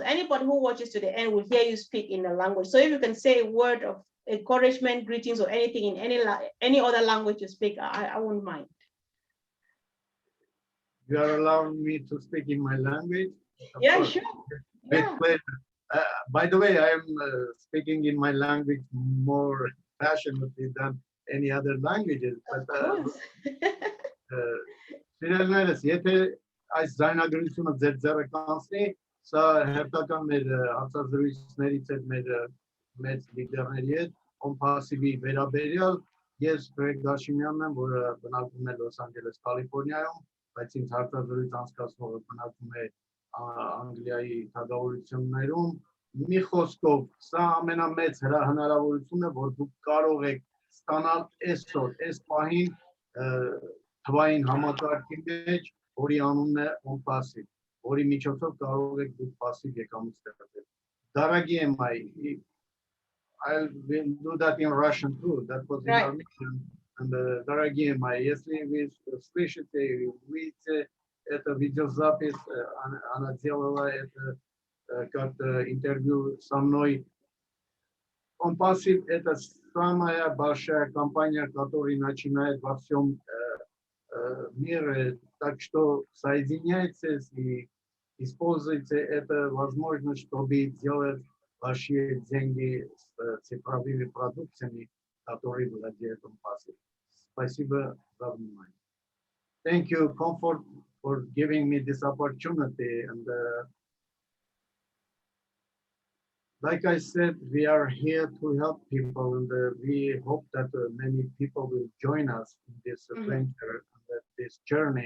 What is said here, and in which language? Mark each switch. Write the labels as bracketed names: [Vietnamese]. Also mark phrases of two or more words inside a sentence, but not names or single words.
[English] Anybody who watches to the end will hear you speak in the language. So if you can say a word of encouragement, greetings, or anything in any other language you speak, I won't mind. You are allowing me to speak in my language? Of Yeah, course. sure. With Yeah. pleasure. By the way, I am speaking in my language more passionately than any other languages. Of But course. [Armenian] Սիրելիներս, եթե այս ձայնագրությունը ձեր ձեռը կանցնի, սա հերթական մեր հարցազրույցներից հետ մեր մեծ լիդերների հետ, կոմպասիվի վերաբերյալ, ես Գրեգ Դաշիմյանն եմ, որը բնակվում է Լոս Անջելես, Կալիֆոռնիայում, բայց ինձ հարցազրույց անցկացնողը բնակվում է Անգլիայի թագավորություններում։ Մի խոսքով, սա ամենամեծ հնարավորությունն է, որ դուք կարող եք ստանալ այսօր, այս պահին թվային համակարգի մեջ, որի անունն է OnPassive, որի միջոցով կարող եք դուք passive եկամուտ ստեղծել։ [Russian] Дорогие мои, [English] I will do that in Russian too. That was in Right. Armenian. [Russian] And дорогие мои, если вы слышите, видите, это видеозапись, она делала это как-то интервью со мной. OnPassive – это самая большая компания, которая начинает во всем мире, так что соединяйтесь и используйте эту возможность, чтобы делать ваши деньги с цифровыми продукциями, которые владеют OnPassive. Спасибо за внимание. [English] Thank you, Comfort, for giving me this opportunity. And like I said, we are here to help people, and we hope that many people will join us in this adventure, this journey.